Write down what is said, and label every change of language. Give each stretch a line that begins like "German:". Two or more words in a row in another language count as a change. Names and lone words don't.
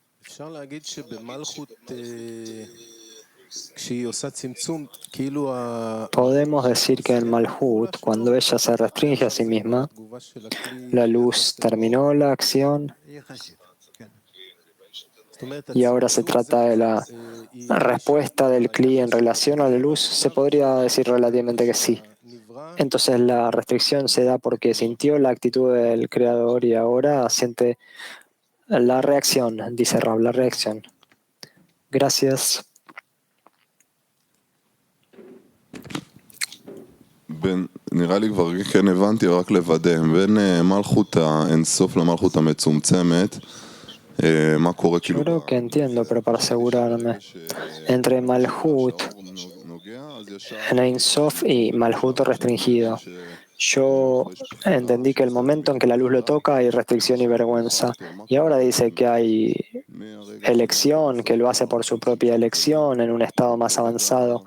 Spanish: Podemos decir que en Malhut, cuando ella se restringe a sí misma, la luz terminó la acción y ahora se trata de la respuesta del Kli en relación a la luz. Se podría decir relativamente que sí. Entonces la restricción se da porque sintió la actitud del Creador y ahora siente la reacción, dice Rab, la reacción. Gracias.
Hebrew: נראה לי כבר כן הבנתי, רק לוודא, בין מלכות האינסוף למלכות המצומצמת, מה קורה כאילו...
Spanish: Yo creo que entiendo, pero para asegurarme, entre Malhut en Ein Sof y Malhut restringido, yo entendí que el momento en que la luz lo toca hay restricción y vergüenza. Y ahora dice que hay elección, que lo hace por su propia elección en un estado más avanzado.